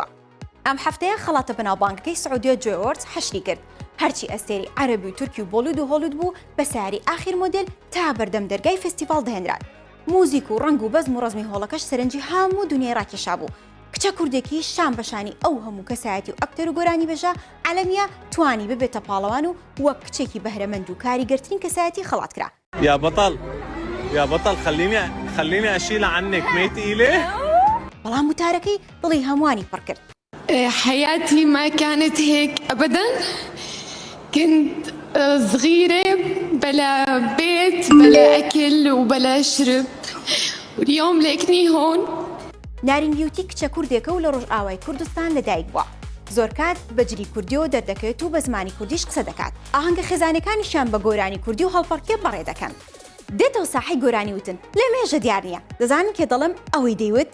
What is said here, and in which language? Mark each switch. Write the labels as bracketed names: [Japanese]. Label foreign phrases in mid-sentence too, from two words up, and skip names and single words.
[Central Kurdish] ئەم هەفتەیە خەڵاتە بەناوبانگەکەی سعودیە جوێوەرز حەشری کرد هەرچی ئەستێری عەرەبی و تورکی و بۆلود و هۆلود بوو بە ساری ئاخیر مۆدل تا بەردەم دەرگای فستیڤاڵ دەهێنران. موزیک و ڕنگ و بەزم و ڕەزمی هۆڵەکەش سەرنجی هەموو دنیای ڕاکێشا بوو. کچە کوردێکی شام بەشانی ئەو هەموو کەسایەتی و ئەکتەر و گۆرانی بێژە عەلەمیە توانی ببێتە پاڵەوان و وەک کچێکی بەهرەمەند و کاریگەرترین کەسایەتی خەڵات کرا. [Arabic] يا بطل يا بطل خليني أشيل عنك ما تقيلة. [Central Kurdish] بەڵام وتارەکەی دڵی هەمووانی پڕ کرد. [Arabic] حياتي ما كانت هيك أبدا. كنت صغيرة بلا بيت بلا أكل وبلا شرب واليوم ليكني هون. [Central Kurdish] نارین بیوتی کچە کوردێکە و لە ڕۆژئاوای کوردستان لەدایک بووە. زۆر کات بەجری کوردیەوە دەردەکەوێت و بە زمانی کوردیش قسە دەکات. ئاهەنگە خێزانەکانیشیان بە گۆرانی کوردی و هەڵپەڕکێ بەڕێ دەکەن. دێتەوە ساحەی گۆرانی وتن لە مێژە دیار نییە. دەزانن کێ دەڵم ئەوەی دەیوت